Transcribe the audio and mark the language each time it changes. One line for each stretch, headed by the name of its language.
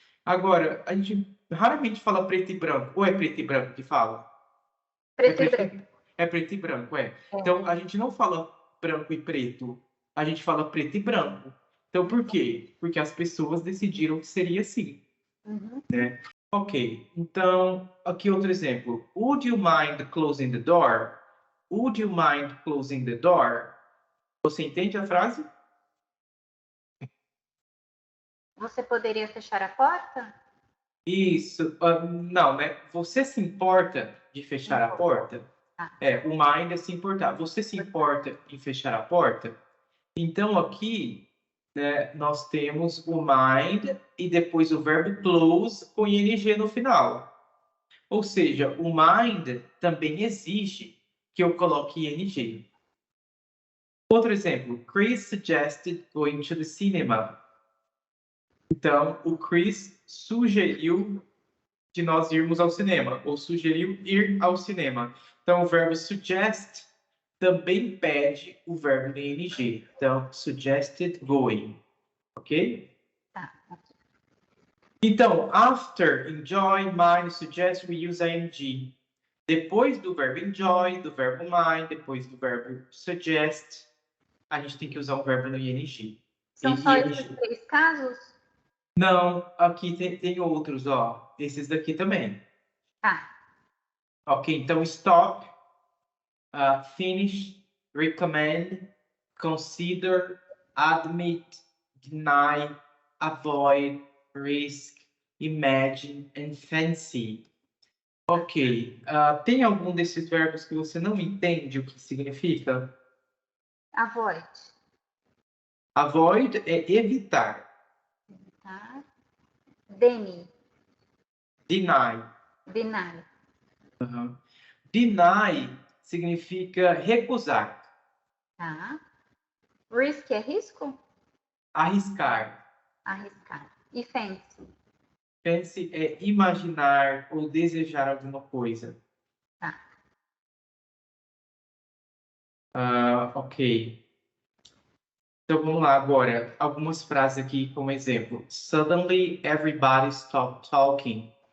Portuguese: Agora, a gente raramente fala preto e branco, ou é preto e branco que fala? É Preto e preto, branco. é preto e branco, é. Então, É. a gente não fala branco e preto, a gente fala preto e branco. Então, por quê? Porque as pessoas decidiram que seria assim. Uhum. Ok, então, aqui outro exemplo.
English: Would you mind closing the door? Would you mind closing the door?
Portuguese: Você entende a frase? Você poderia fechar a porta? Isso, não, né? Você se importa de fechar a porta? Tá. O mind é se importar. Você se importa em fechar a porta? Então, aqui, né, nós temos o mind e depois o verbo close com ing no final. Ou seja, o mind também exige que eu coloque ing. Outro exemplo,
English: Chris suggested going to the cinema.
Portuguese: Então, o Chris sugeriu de nós irmos ao cinema, ou sugeriu ir ao cinema. Então, o verbo suggest também pede o verbo de ing. Então, suggested going. Ok? Tá. Então,
English: after enjoy, mind, suggest, we use ing.
Portuguese: Depois do verbo enjoy, do verbo mind, depois do verbo suggest, a gente tem que usar o verbo no ing. São só esses 3 casos? Não, aqui tem outros, ó. Esses daqui também. Tá.
English: Ok,
Portuguese: então
English: stop, finish, recommend, consider, admit, deny, avoid, risk, imagine, and fancy.
Portuguese: Ok. Tem algum desses verbos que você não entende o que significa?
English: Avoid.
Portuguese: Avoid é evitar. Tá? Deny.
English: Deny. Deny.
Portuguese: Uhum. Deny significa recusar, Tá? Risk é risco? arriscar. Arriscar. E fancy. Fancy é imaginar ou desejar alguma coisa. Tá. Ok. Então vamos lá agora. Algumas frases aqui como exemplo.
English: Suddenly everybody stopped talking.